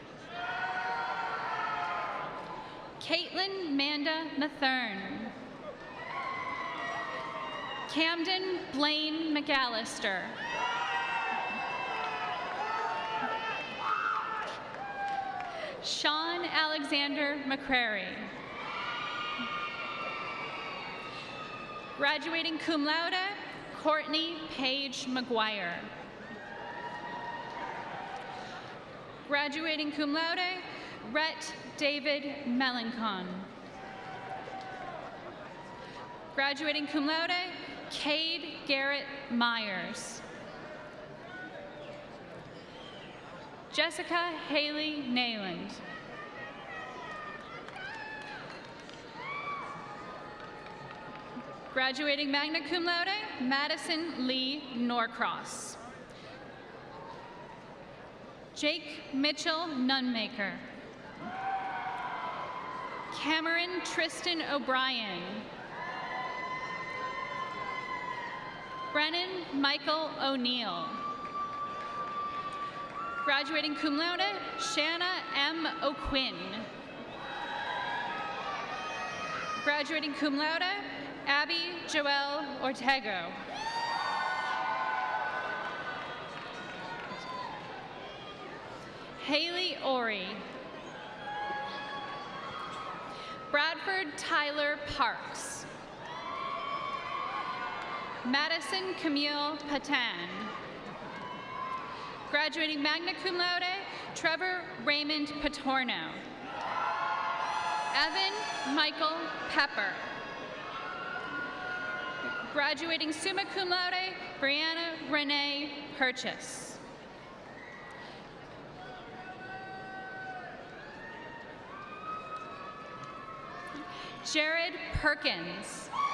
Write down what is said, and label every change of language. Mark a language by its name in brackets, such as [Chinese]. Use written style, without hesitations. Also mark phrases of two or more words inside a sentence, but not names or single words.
[English] Caitlin Manda Mathern. Camden Blaine McAllister. Sean Alexander McCrary. Graduating [Latin] cum laude, [English] Courtney Paige McGuire. Graduating [Latin] cum laude, [English] Rhett David Melancon. Graduating [Latin] cum laude, [English] Cade Garrett Myers. Jessica Haley Nayland. [Latin] Graduating magna cum laude, [English] Madison Lee Norcross. Jake Mitchell Nunmaker. Cameron Tristan O'Brien. Brennan Michael O'Neill. Graduating [Latin] cum laude, [English] Shanna M. O'Quinn. Graduating [Latin] cum laude, [English] Abby Joelle Ortego. Haley Ori. Bradford Tyler Parks. Madison Camille Patan. Graduating [Latin] magna cum laude, [English] Trevor Raymond Patorno. Evan Michael Pepper. Graduating [Latin] summa cum laude, [English] Brianna Renee Purchase. Jared Perkins.